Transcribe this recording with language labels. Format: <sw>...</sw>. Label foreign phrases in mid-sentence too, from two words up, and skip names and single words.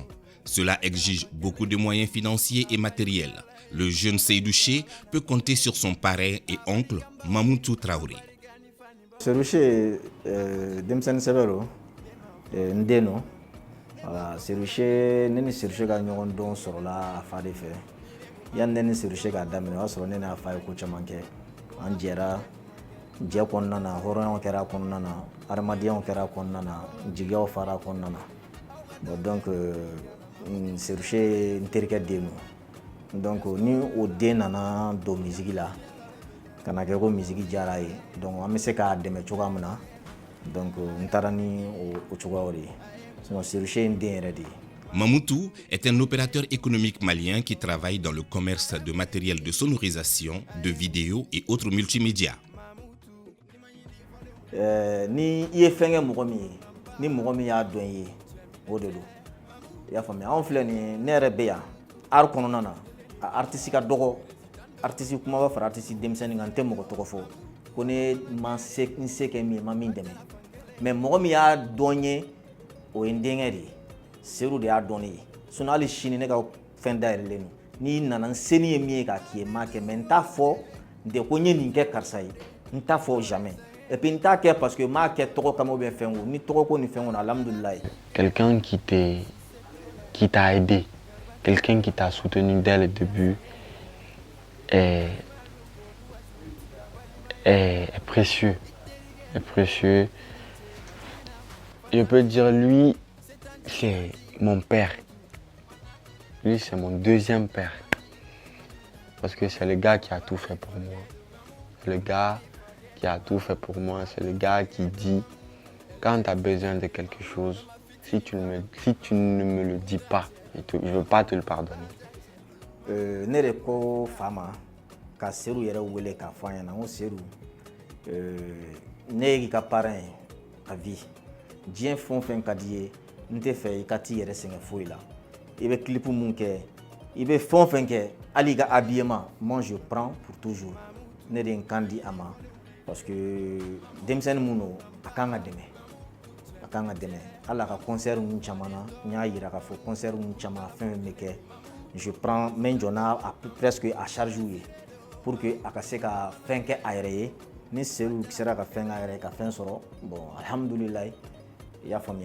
<fr>Cela exige beaucoup de moyens financiers et matériels. Le jeune Seydou Ché peut compter sur son parrain et oncle, Mamoutou Traoré. Seydou Ché, Demsen Severo, Ndeno.</fr> <bm>Voilà, Seydou Ché, Nene Seydou Ché a ñogon don soro la fa de fe. Yan Nene Seydou Ché ga damine wa soro Nene a fa ko chamanke. An jera je kɔnɔna na hɔrɔnyaw kɛra kɔnɔna na adamadenyaw kɛra kɔnɔna na jigiyaw fara kɔnɔna na bon donc Seydou Ché n terikɛ den no donc ni o den nana don misiki la kana kɛ ko misiki diyara ye donc an bɛ se k'a dɛmɛ cogoya min na donc n taara ni o cogoyaw de ye sinon Seydou Ché n den yɛrɛ de ye.</bm> <fr>Mamoutou est un opérateur économique malien qui travaille dans le commerce de matériel de sonorisation, de vidéo et autres multimédias.</fr> <bm>Ni i ye fɛn kɛ mɔgɔ min ye ni mɔgɔ min y'a dɔn i ye o de don i y'a faamuya anw filɛ nin ne yɛrɛ bɛ yan art kɔnɔna na a artiste ka dɔgɔ artiste kumaba fara artiste denmisɛnnin kan n tɛ mɔgɔ tɔgɔ fɔ ko ne ma se n se kɛ min ye ma min dɛmɛ mais mɔgɔ min y'a dɔn ye o ye n denkɛ de ye Seydou de y'a dɔn ne ye sinon hali sini ne ka fɛn dayɛlɛlen don n'i nana n seni ye min ye k'a k'i ye n m'a kɛ mais n t'a fɔ n tɛ ko n ye nin kɛ karisa ye n t'a fɔ jamais.</bm> <fr>Et puis</fr> <bm>n t'a kɛ</bm> <fr>parce que</fr> <bm>m'a kɛ tɔgɔ kama</bm> <fr>ou bien</fr> <bm>fɛn o ni tɔgɔ ko ni fɛn o na alhamdulilayi.</bm> <fr>Quelqu'un qui t'a aidé, quelqu'un qui t'a soutenu dès le début est précieux. Est précieux. Je peux dire lui, c'est mon père. Lui, c'est mon deuxième père. Parce que c'est le gars qui a tout fait pour moi. Le gars qui a tout fait pour moi, c'est le gars qui dit quand tu as besoin de quelque chose, si tu ne me le dis pas, je ne veux pas te le pardonner.</fr> <bm>Ne de ko fama ka Seydou yɛrɛ wele k'a fɔ an ɲɛna n ko Seydou ne y'i ka parrain ye</bm> <fr>a vie</fr> <bm>diɲɛ fɛn o fɛn ka di ye n tɛ fɛ I ka t'i yɛrɛ sɛgɛn foyi la I bɛ clip mun kɛ I bɛ fɛn o fɛn kɛ hali I ka habillement</bm> <fr>moi je prends pour</fr> <bm>toujours ne de ye n kan di a ma</bm> <fr>parce que</fr> <bm>denmisɛnnin mun don a kan ka dɛmɛ hali a ka concert ninnu caman na n y'a yira k'a fɔ concert ninnu caman fɛn fɛn bɛ kɛ</bm> <fr>je prends</fr> <bm>n bɛ n jɔ n'a</bm> <fr>presque à charge</fr> <bm>ye</bm> <fr>pour que</fr> <bm>a ka se ka fɛn kɛ a yɛrɛ ye ni Seydou sera ka fɛn kɛ a yɛrɛ ye ka fɛn sɔrɔ bon alhamdulilayi I y'a faamuya</bm>